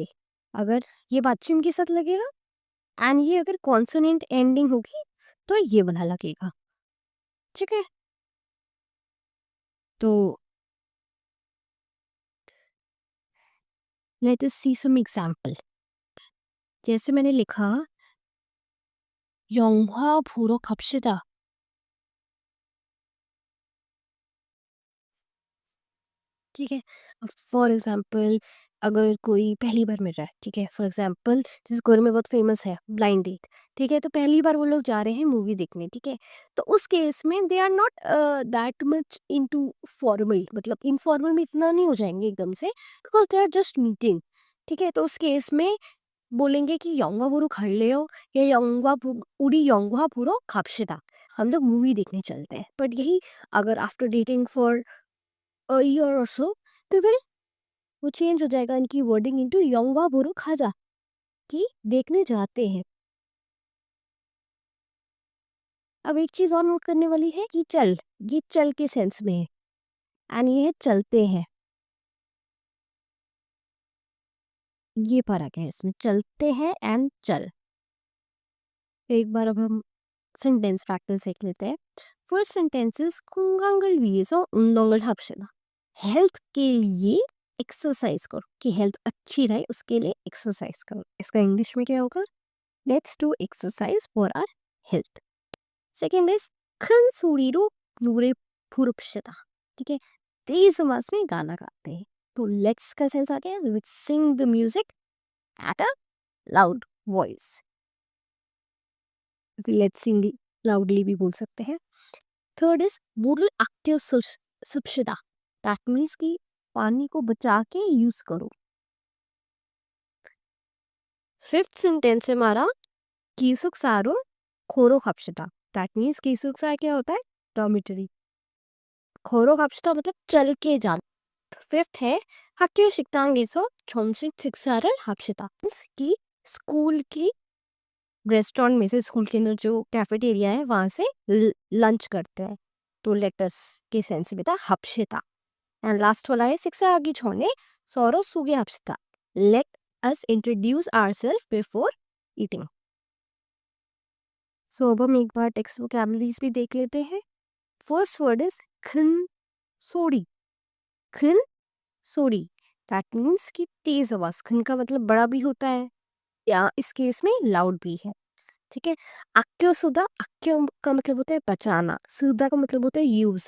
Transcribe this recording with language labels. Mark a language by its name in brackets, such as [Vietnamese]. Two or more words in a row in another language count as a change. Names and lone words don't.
[Hindi] अगर ये पश्चिम के साथ लगेगा एंड ये अगर [English] consonant ending [Hindi] होगी तो ये वाला लगेगा, ठीक है। [English] तो let us see some example. [Hindi] जैसे मैंने लिखा [Korean] 영화 보러 갑시다, [Hindi] ठीक है। [English] for example [Hindi] अगर कोई पहली बार मिल रहा है, ठीक है, [English] for example [Hindi] जिस कोरिया में बहुत फेमस है [English] blind date, [Hindi] ठीक है। तो पहली बार वो लोग जा रहे हैं मूवी देखने, ठीक है। तो उस केस में [English] they are not that much into formal, [Hindi] मतलब इनफॉर्मल में इतना नहीं हो जाएंगे एकदम से, [English] because they are just meeting, [Hindi] ठीक है। तो उस केस में बोलेंगे कि [Korean] 영화 보러 갈래요 [Hindi] या [Korean] 우리 영화 보러 갑시다, [Hindi] हम लोग मूवी देखने चलते हैं। बट यही अगर [English] after dating for a year or so [Hindi] तो फिर वो चेंज हो जाएगा इनकी [English] wording into [Korean] 영화 보러 가자, [Hindi] कि देखने जाते हैं। अब एक चीज और नोट करने वाली है कि चल, ये चल के सेंस में है एंड ये है चलते हैं, ये फर्क है इसमें, चलते हैं एंड चल। एक बार अब हम [English] sentence practice [Hindi] देख लेते हैं। [English] first sentence is [Korean] 건강을 위해서 운동을 합시다। [Hindi] हेल्थ के लिए एक्सरसाइज करो, कि हेल्थ अच्छी रहे उसके लिए एक्सरसाइज करो। इसका इंग्लिश में क्या होगा, [English] let's do exercise for our health. second is [Korean] 큰 소리로 노래 부릅시다, [Hindi] ठीक है। तेज आवाज में गाना गाते हैं। तो लेट्स का सेंस आ गया, [English] which sing the music at a loud voice, let's sing loudly [Hindi] भी बोल सकते हैं। [English] third is [Korean] 물을 아껴 씁시다, [English] that means [Hindi] कि पानी को बचा के यूज करो। फिफ्थ सेंटेंस है हमारा [Korean] 기숙사로 걸어갑시다, [English] that means [Hindi] 기숙사 क्या होता है, डॉर्मिटरी। 걸어갑시다 मतलब चल के जाना। [Korean] फिफ्थ है 학교 식당에서 점심 식사를 합시다, [Hindi] मीन्स कि स्कूल की रेस्टोरेंट में से, स्कूल के अंदर जो कैफेटेरिया है वहां से लंच करते हैं। तो लेटस के सेंस में था 합시다। [English] and last [Hindi] वाला है [Korean] 식사하기 전에 서로 소개합시다, [English] let us introduce ourselves before eating। [Hindi] सो अब हम एक बार [English] text vocabularies [Hindi] भी देख लेते हैं। [English] first word is [Korean] 큰 소리. 큰 소리 [English] that means [Hindi] कि तेज आवाज। खन का मतलब बड़ा भी होता है या इस केस में लाउड भी है। ठीक है। [Korean] 아껴 쓰다, [Hindi] अक्क्यो का मतलब होता है बचाना, सुधा का मतलब होता है यूज।